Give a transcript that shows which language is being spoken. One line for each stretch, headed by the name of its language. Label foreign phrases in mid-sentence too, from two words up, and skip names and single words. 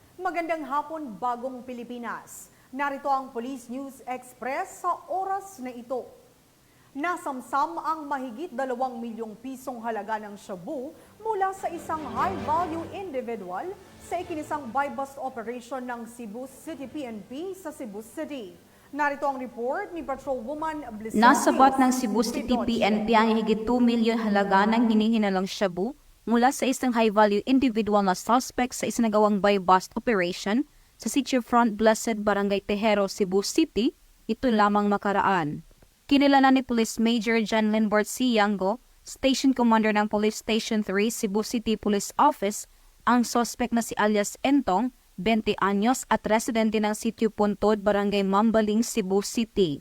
Filipino: Magandang hapon, Bagong Pilipinas. Narito ang Police News Express sa oras na ito. Nasamsam ang mahigit 2 milyong pisong halaga ng shabu mula sa isang
English: high-value individual
Filipino: sa ikinisang
English: buy-bust operation
Filipino: ng Cebu City PNP sa Cebu City. Narito ang report ni Patrolwoman Blessing. Nasabat ng Cebu City PNP ang higit 2 milyon halaga ng hinihinalang shabu mula sa isang
English: high-value individual
Filipino: na suspect sa isinagawang
English: buy-bust operation
Filipino: sa Sitio Front Blessed, Barangay Tejero, Cebu City, ito lamang makaraan. Kinilalan ni Police Major John Linbert C. Yango, Station Commander ng Police Station 3, Cebu City Police Office, ang suspect na si alias Entong, 20 anyos at residente ng Sitio Puntod, Barangay Mambaling, Cebu City.